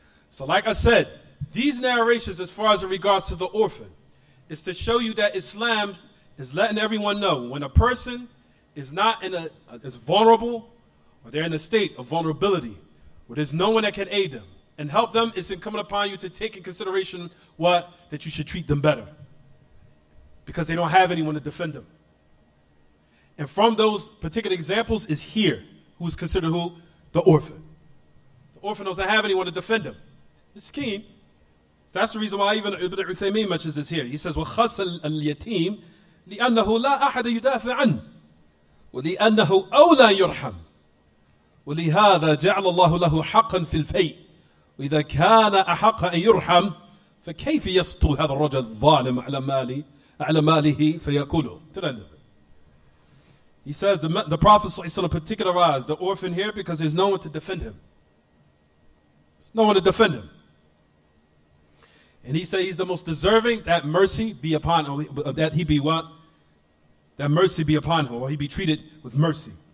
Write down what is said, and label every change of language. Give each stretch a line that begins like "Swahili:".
English: So like I said, these narrations as far as in regards to the orphan, is to show you that Islam is letting everyone know when a person is not is vulnerable, or they're in a state of vulnerability, where there's no one that can aid them and help them, it's incumbent upon you to take in consideration that you should treat them better. Because they don't have anyone to defend them. And from those particular examples is here, who's considered who? The orphan. The orphan doesn't have anyone to defend him. It's keen. That's the reason why even Ibn Uthaymeen mentions this here. He says,
Arabic: وَخَصَّ الْيَتِيمِ لِأَنَّهُ لَا أَحَدَ يُدَافِعَ عَنْهُ وَلِأَنَّهُ أَوْلَى يُرْحَمُ وَلِهَذَا جَعَلَ اللَّهُ لَهُ حَقًّا فِي الْفَيْءِ وإذا كان أحق أن يرحم فكيف يسطو هذا الرجل الظالم على ماله فيأكله.
English: To the end of it. He says the Prophet ﷺ particularized the orphan here because there's no one to defend him. There's no one to defend him. And he said he's the most deserving that mercy be upon him, that he be what? That mercy be upon him, or he be treated with mercy.